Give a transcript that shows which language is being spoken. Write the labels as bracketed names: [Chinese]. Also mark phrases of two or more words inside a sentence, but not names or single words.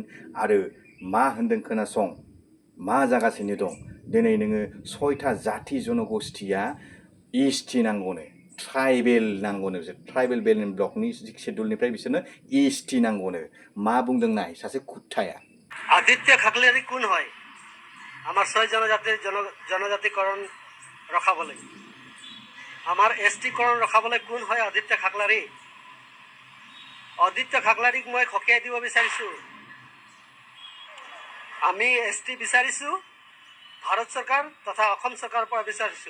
[Bodo] आरो मा होनदों खोनासं, मा जागासिनो दं। दिनै नोङो 6टा जाथि जनगोष्ठीया एसटि नांगौनो, ट्राइबेल नांगौनो, [English] tribal development block [Bodo] शेड्युलनिफ्राय बिसोरनो एसटि नांगौनो। मा बुंदों नाय सासे खुथ्राया। [Assamese] আদিত্য খাকলিয়াৰী কোন হয়? আমাৰ 6 জনজাতিৰ জনজাতিকৰণ ৰখাবলৈ, আমাৰ এছটিকৰণ ৰখাবলৈ কোন হয় আদিত্য খাকলাৰী? আদিত্য খাকলাৰীক মই খকিয়াই দিব বিচাৰিছোঁ। আমি এছটি বিচাৰিছোঁ, ভাৰত চৰকাৰ তথা অসম চৰকাৰৰ পৰা বিচাৰিছোঁ।